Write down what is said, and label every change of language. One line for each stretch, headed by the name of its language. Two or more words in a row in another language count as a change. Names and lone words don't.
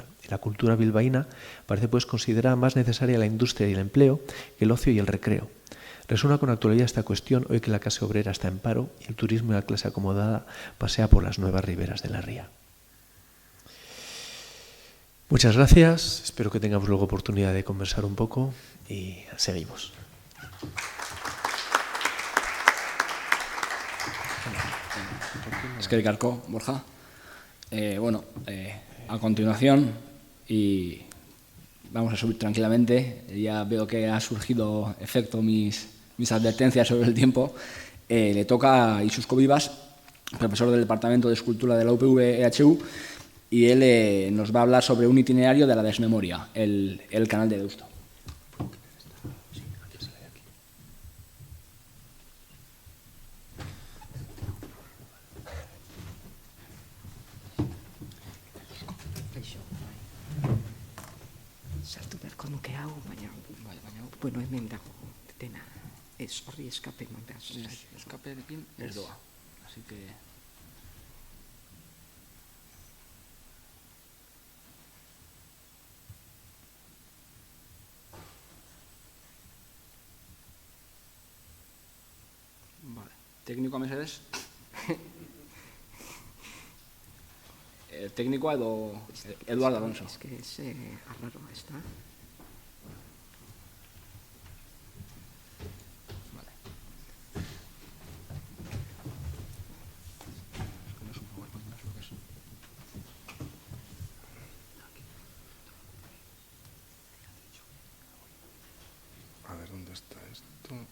Spanish: En la cultura bilbaína parece pues considerada más necesaria la industria y el empleo que el ocio y el recreo. Resuena con actualidad esta cuestión hoy que la clase obrera está en paro y el turismo de la clase acomodada pasea por las nuevas riberas de la ría. Muchas gracias. Espero que tengamos luego oportunidad de conversar un poco y seguimos.
Basque: Eskerrik asko, Borja.
Spanish: A continuación, y vamos a subir tranquilamente, ya veo que ha surgido efecto mis advertencias sobre el tiempo, le toca a Isusco Vivas, profesor del Departamento de Escultura de la UPV-EHU, y él nos va a hablar sobre un itinerario de la desmemoria, el canal de Deusto.
Basque: Sartu beharko nuke hau, baina bueno, hemen dago dena. Ez horri eskape eman behar. Eskaperekin ez doa.
Spanish: Así que... Vale.
Basque: Teknikoa mesedez? Teknikoa edo Eduardo Alonso.
Spanish: Es que es arraro, ¿está? Vale. No es un PowerPoint, no es lo que es. A ver, ¿dónde está esto?